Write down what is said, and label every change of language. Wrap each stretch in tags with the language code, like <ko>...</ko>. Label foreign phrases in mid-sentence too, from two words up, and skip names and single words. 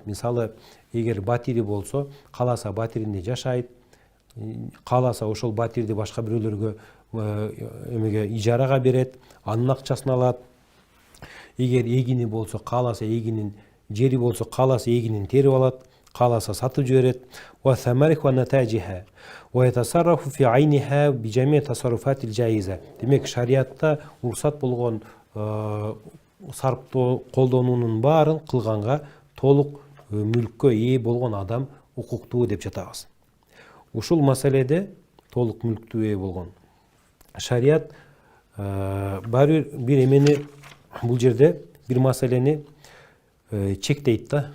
<ky>Мисалы, эгер батири болсо, кааласа батиринде жашайт, кааласа ошол батирди башка бирөөлөргө эмеге ижарага берет, анын акчасын алат. Эгер эгини болсо, кааласа эгинин жери болсо, кааласа эгинин терип алат, кааласа сатып жиберет.</ky> <ar>وثمارها ونتاجها ويتصرف في عينها بجميع التصرفات الجائزة.</ar> <ky>Демек, шариатта уруксат болгон сарптоо колдонуунун баарын кылганга толук мүлккө ээ болгон адам укуктуу деп жатабыз. Ушул маселеде толук мүлктүү ээ болгон шариат бир эмени бул жерде бир маселени чектейт да.</ky>